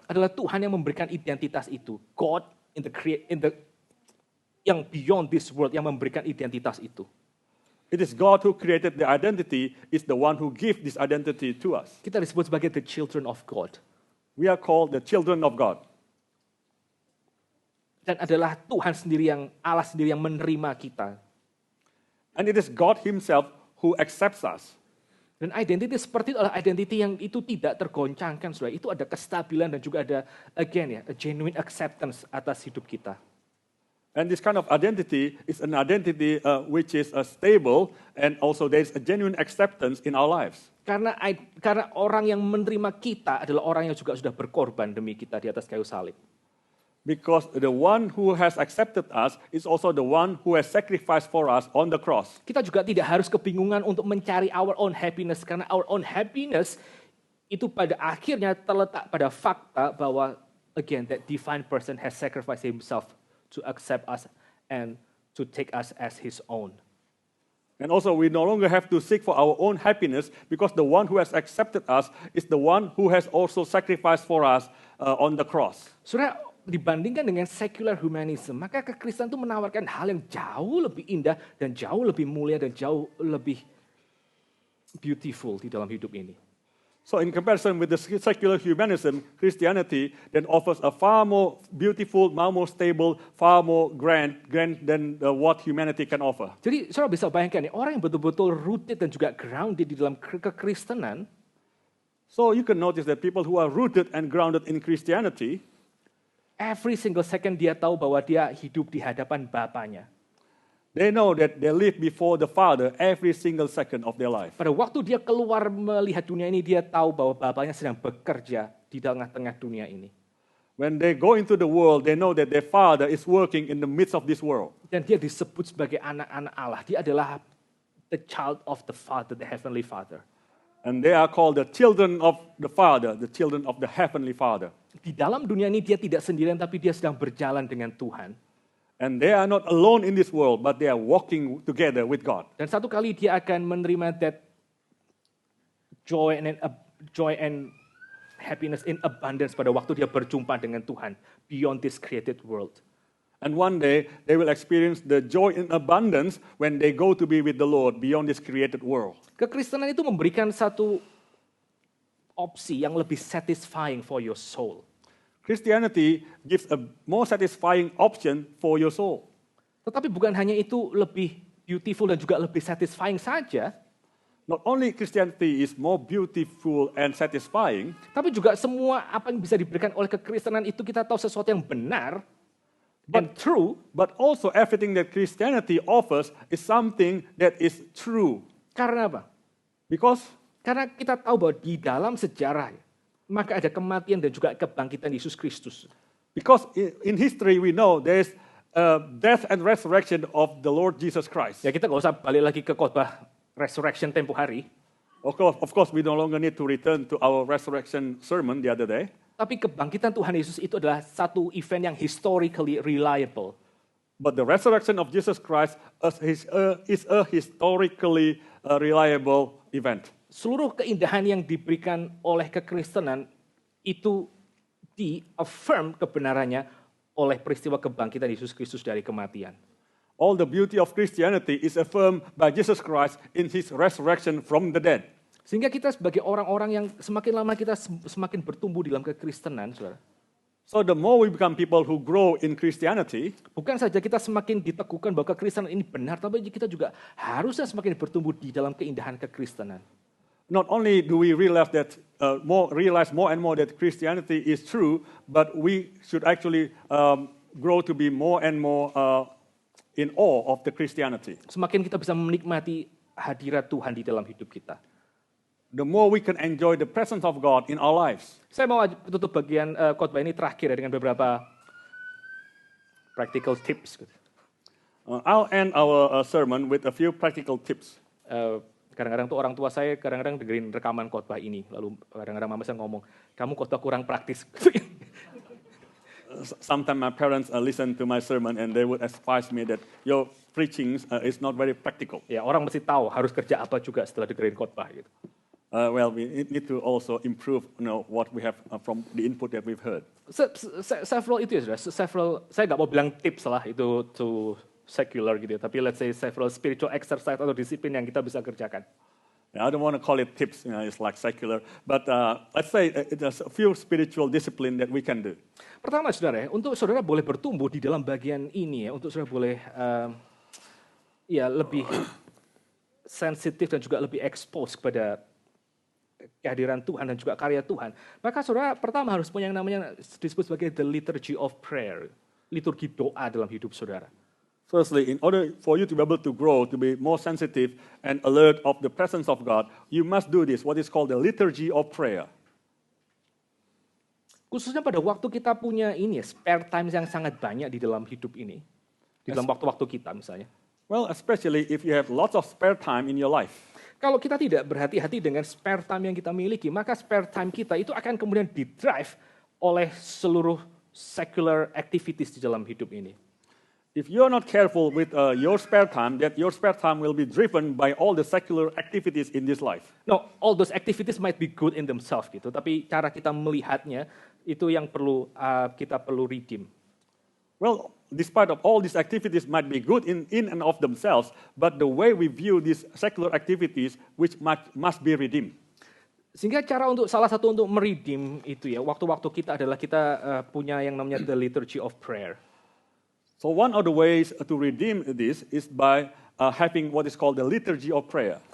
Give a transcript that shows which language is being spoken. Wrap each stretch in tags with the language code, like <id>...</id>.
<id>Adalah Tuhan yang memberikan identitas itu.</id> <en>God in the</en> <id>yang</id> <en>beyond this world</en> <id>yang memberikan identitas itu.</id> <en>It is God who created the identity, is the one who gives this identity to us.</en> <id>Kita disebut sebagai</id> <en>the children of God. We are called the children of God.</en> <id>Dan adalah Tuhan sendiri Allah sendiri yang menerima kita.</id> <en>And it is God himself who accepts us.</en> <id>Dan identity seperti itu adalah identity yang itu tidak tergoncangkan, saudara. Itu ada kestabilan dan juga ada,</id> <en>again</en> <id>ya,</id> <en>a genuine acceptance</en> <id>atas hidup kita.</id> <en>And this kind of identity is an identity which is stable, and also there is a genuine acceptance in our lives.</en> <id>Karena orang yang menerima kita adalah orang yang juga sudah berkorban demi kita di atas kayu salib.</id> <en>Because the one who has accepted us is also the one who has sacrificed for us on the cross.</en> <id>Kita juga tidak harus kebingungan untuk mencari</id> <en>our own happiness,</en> <id>karena</id> <en>our own happiness</en> <id>itu pada akhirnya terletak pada fakta bahwa,</id> <en>again, that divine person has sacrificed himself to accept us and to take us as his own. And also we no longer have to seek for our own happiness, because the one who has accepted us is the one who has also sacrificed for us on the cross.</en> <id>Saudara, dibandingkan dengan</id> <en>secular humanism,</en> <id>maka kekristenan itu menawarkan hal yang jauh lebih indah dan jauh lebih mulia dan jauh lebih beautiful di dalam hidup ini.</id> <en>So in comparison with the secular humanism, Christianity then offers a far more beautiful, far more stable, far more grand than what humanity can offer.</en> <id>Jadi saudara bisa bayangkan nih, orang yang betul-betul rooted dan juga grounded di dalam kekristenan,</id> <en>So you can notice that people who are rooted and grounded in Christianity, every single second</en> <id>dia tahu bahwa dia hidup di hadapan Bapanya.</id> <en>they know that they live before the Father every single second of their life.</en> <id>Pada waktu dia keluar melihat dunia ini, dia tahu bahwa Bapanya sedang bekerja di tengah-tengah dunia ini.</id> <en>When they go into the world, they know that their Father is working in the midst of this world.</en> <id>Dan dia disebut sebagai anak-anak Allah. Dia adalah</id> <en>the child of the Father, the Heavenly Father. And they are called the children of the Father, the children of the Heavenly Father.</en> <id>Di dalam dunia ini dia tidak sendirian, tapi dia sedang berjalan dengan Tuhan.</id> <en>And they are not alone in this world, but they are walking together with God.</en> <id>Dan satu kali dia akan menerima</id> <en>that joy and happiness in abundance</en> <id>pada waktu dia berjumpa dengan Tuhan</id> <en>beyond this created world. And one day, they will experience the joy in abundance when they go to be with the Lord beyond this created world.</en> <id>Kekristenan itu memberikan satu opsi yang lebih</id> <en>satisfying for your soul. Christianity gives a more satisfying option for your soul.</en> <id>Tetapi bukan hanya itu lebih beautiful dan juga lebih satisfying saja,</id> <en>Not only Christianity is more beautiful and satisfying,</en> <id>tapi juga semua apa yang bisa diberikan oleh kekristenan itu kita tahu sesuatu yang benar</id> <en>and true. but also everything that Christianity offers is something that is true.</en> <id>Karena apa?</id> <en>Because</en> <id>Karena kita tahu bahwa di dalam sejarah, maka ada kematian dan juga kebangkitan Yesus Kristus.</id> <en>in history we know there is death and resurrection of the Lord Jesus Christ.</en> <id>Ya kita nggak usah balik lagi ke khotbah resurrection tempo hari,</id> <en>Of course, we no longer need to return to our resurrection sermon the other day.</en> <id>tapi kebangkitan Tuhan Yesus itu adalah satu event yang</id> <en>historically reliable. But the resurrection of Jesus Christ is a historically reliable event.</en> <id>Seluruh keindahan yang diberikan oleh kekristenan itu di-affirm kebenarannya oleh peristiwa kebangkitan Yesus Kristus dari kematian.</id> <en>All the beauty of Christianity is affirmed by Jesus Christ in his resurrection from the dead.</en> <id>Sehingga kita sebagai orang-orang yang semakin lama kita semakin bertumbuh dalam kekristenan, saudara.</id> <en>So the more we become people who grow in Christianity,</en> <id>Bukan saja kita semakin diteguhkan bahwa kekristenan ini benar, tapi kita juga harusnya semakin bertumbuh di dalam keindahan kekristenan.</id> <en>not only do we realize that realize more and more that Christianity is true, but we should actually grow to be more and more in awe of the Christianity.</en> <id>Semakin kita bisa menikmati hadirat Tuhan di dalam hidup kita.</id> <en>The more we can enjoy the presence of God in our lives.</en> <id>Saya mau tutup bagian khotbah ini terakhir ya, dengan beberapa practical tips.</id> <en>I'll end our sermon with a few practical tips.</en> <id>Kadang-kadang tuh orang tua saya kadang-kadang dengerin rekaman khotbah ini, lalu kadang-kadang mama saya ngomong, kamu khotbah kurang praktis.</id> <en>Sometimes my parents listen to my sermon and they would advise me that your preaching is not very practical.</en> <id>Ya, orang mesti tahu harus kerja apa juga setelah dengerin khotbah gitu.</id> <en>Well, we need to also improve, what we have from the input that we've heard. Several</en> <id>itu ya, saudara. Saya nggak mau bilang tips lah itu</id> <en>to secular</en> <id>gitu ya, tapi</id> <en>let's say several spiritual exercise</en> <id>atau disiplin yang kita bisa kerjakan.</id> <en>I don't want to call it tips, it's like secular, but let's say there's a few spiritual discipline that we can do.</en> <id>Pertama, saudara, untuk saudara boleh bertumbuh di dalam bagian ini ya, untuk saudara boleh lebih sensitif dan juga lebih expose kepada kehadiran Tuhan dan juga karya Tuhan. Maka saudara pertama harus punya yang namanya disebut sebagai</id> <en>the liturgy of prayer,</en> <id>liturgi doa dalam hidup saudara.</id> <en>Firstly, in order for you to be able to grow, to be more sensitive and alert of the presence of God, you must do this, what is called the liturgy of prayer.</en> <id>Khususnya pada waktu kita punya ini spare time yang sangat banyak di dalam hidup ini, di dalam waktu-waktu kita misalnya.</id> <en>Well, especially if you have lots of spare time in your life.</en> <id>Kalau kita tidak berhati-hati dengan spare time yang kita miliki, maka spare time kita itu akan kemudian didrive oleh seluruh</id> <en>secular activities</en> <id>di dalam hidup ini.</id> <en>If you're not careful with your spare time, that your spare time will be driven by all the secular activities in this life. No, all those activities might be good in themselves</en> <id>gitu, tapi cara kita melihatnya itu yang perlu kita perlu redeem.</id> <en>Well, despite of all these activities might be good in and of themselves, but the way we view these secular activities, which must be redeemed.</en> <id>Sehingga salah satu untuk meredeem itu ya, waktu-waktu kita adalah kita punya yang namanya</id> <en>the liturgy of prayer. So one of the ways to redeem this is by having what is called the liturgy of prayer.</en>